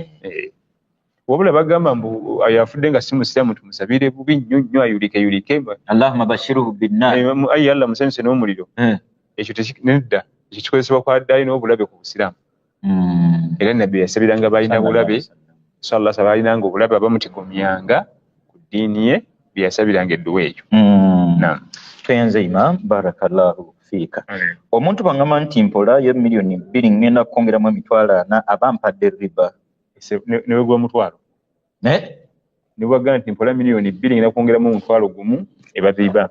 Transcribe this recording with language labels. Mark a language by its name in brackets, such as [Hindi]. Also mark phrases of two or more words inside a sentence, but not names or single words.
[Ganda] Wabula bagamba mbu ayafudde nga si musiraamu tumusabire bubi nnyo ayulike [Arabic] اللهم بشره بالنار. [Ganda] Ayi Allah musanyuse n'omuliro. Ekyo nedda ekyo kikozesebwa kwa ddaali n'obulabe ku busiraamu. Era nabbi yasabiranga balina bulabe [Arabic] صلى الله عليه وسلم [Ganda] obulabe abamutigomyanga ku ddiini ye byeyasabiranga edduwa ekyo. Tuyenze Imam, [Arabic] بارك الله فيك. [Ganda] Omuntu bangamba nti mpola ye milioni 2 ngenda kwongeramu emitwalo 4 abampadde riba. Newe gwa mutwalo ne bwagamba nti mpola milioni 2 ngenda kwongeramu omutwalo gumu eba riba.